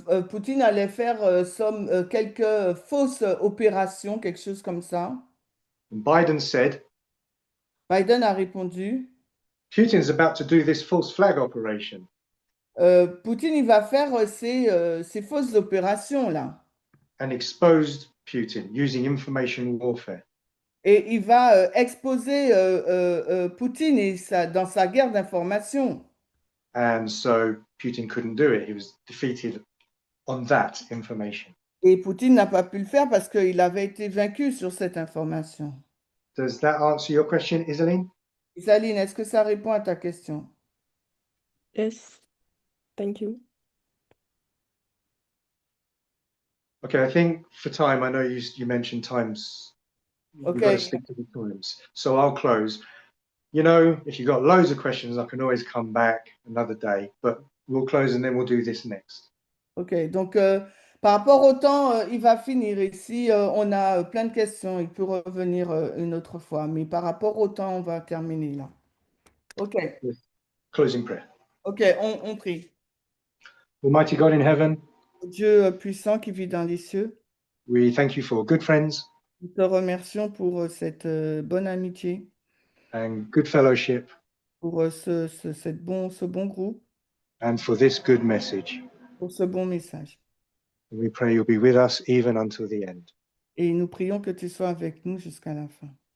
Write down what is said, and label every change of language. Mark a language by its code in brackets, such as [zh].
[fr] Poutine allait faire quelques fausses opérations, quelque chose comme ça. [en] And Biden said, [fr] Biden a répondu, [en] Putin's about to do this false flag operation. [fr] Poutine, il va faire ces fausses opérations là. [en] And exposed Putin using information warfare. [fr] Et il va exposer Poutine dans sa guerre d'information. [en] And so Putin couldn't do it. He was defeated on that information. [fr] Et Poutine n'a pas pu le faire parce qu'il avait été vaincu sur cette information. [en] Does that answer your question, Isaline? [fr] Isaline, est-ce que ça répond à ta question? [en] Yes, thank you. Okay, I think for time, I know you mentioned times. We've got to Okay. stick to the times. So I'll close. You know, if you've got loads of questions, I can always come back another day, but we'll close and then we'll do this next. [fr] Ok, donc par rapport au temps, il va finir. Et si on a plein de questions, il peut revenir une autre fois. Mais par rapport au temps, on va terminer là. Ok, [en] Closing prayer. [fr] ok, on prie. [en] Almighty God in heaven, [fr] Dieu puissant qui vit dans les cieux, [en] we thank you for good friends [fr] nous te remercions pour cette bonne amitié, [en] and good fellowship [fr] pour ce bon groupe, [en] and for this good message. [fr] pour ce bon message. [en] And we pray you'll be with us even until the end. [fr] Et nous prions que tu sois avec nous jusqu'à la fin.